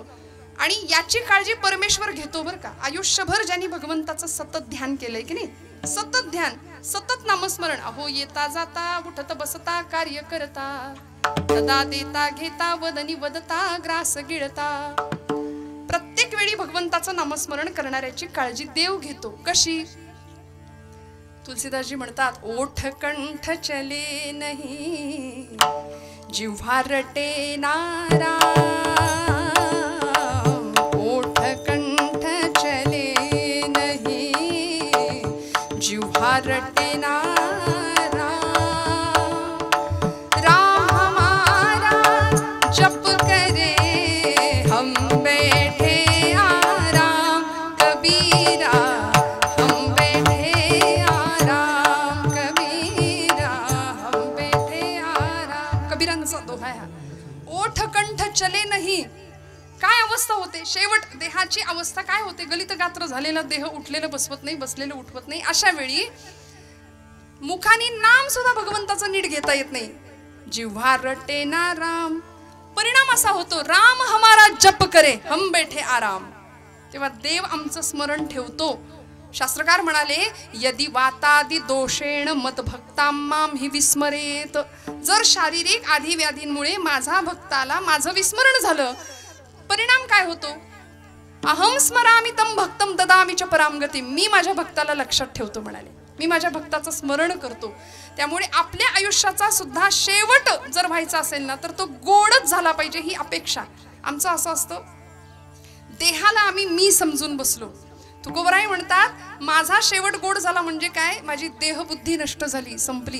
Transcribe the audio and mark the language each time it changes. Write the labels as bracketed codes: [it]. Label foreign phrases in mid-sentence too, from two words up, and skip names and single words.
[mr] आणि याची काळजी परमेश्वर घेतो बरं का. आयुष्यभर ज्यांनी भगवंताचं सतत ध्यान केलंय की नाही, सतत ध्यान, सतत नामस्मरण, अहो येता जाता उठत बसता कार्य करता, सदा देता घेता वदनी वदता ग्रास गिळता. प्रत्येक वेळी भगवंताचं नामस्मरण करणाऱ्याची काळजी देव घेतो. कशी? तुलसीदासजी म्हणतात, [hi] ओठ कंठ चले नहीं जिव्हा रटे नारा, ओठ कंठ चले नहीं जिव्हा रटे नारा, राम हमारा जप करे हम बैठे आराम, कबीरा हम बैठे आराम, कबीरा हम बैठे आराम. [mr] कबीरांचा दोहा आहे हा. [hi] ओठ कंठ चले नाही. [mr] काय अवस्था होते? शेवट देहाची अवस्था काय होते? गलित गात्र झालेला देह उठलेलं बसवत नाही, बसलेलं उठवत नाही. अशा वेळी मुखानी नाम सुद्धा भगवंताचं नीट घेता येत नाही. [hi] जिव्हा रटे ना राम. [mr] परिणाम असा होतो, [hi] राम हमारा जप करे हम बैठे आराम. [mr] तेव्हा देव आमचं स्मरण ठेवतो. शास्त्रकार म्हणाले, [sa] यदि वातादि दोषेण मत भक्ता माम हि विस्मरेत. [mr] जर शारीरिक आधी व्याधींमुळे माझा भक्ताला माझं विस्मरण झालं, परिणाम काय होतो? [sa] अहम स्मरामि तम भक्तम ददामि च पराम गती. [mr] मी माझ्या भक्ताला लक्षात ठेवतो म्हणाले, मी माझ्या भक्ताचं स्मरण करतो. त्यामुळे आपल्या आयुष्याचा सुद्धा शेवट जर व्हायचा असेल ना तर तो गोडच झाला पाहिजे ही अपेक्षा. आमचं असं असतं, देहाला आम्ही मी समजून बसलो. तुकोबराय म्हणतात माझा शेवट गोड झाला म्हणजे काय, माझी देहबुद्धी नष्ट झाली, संपली.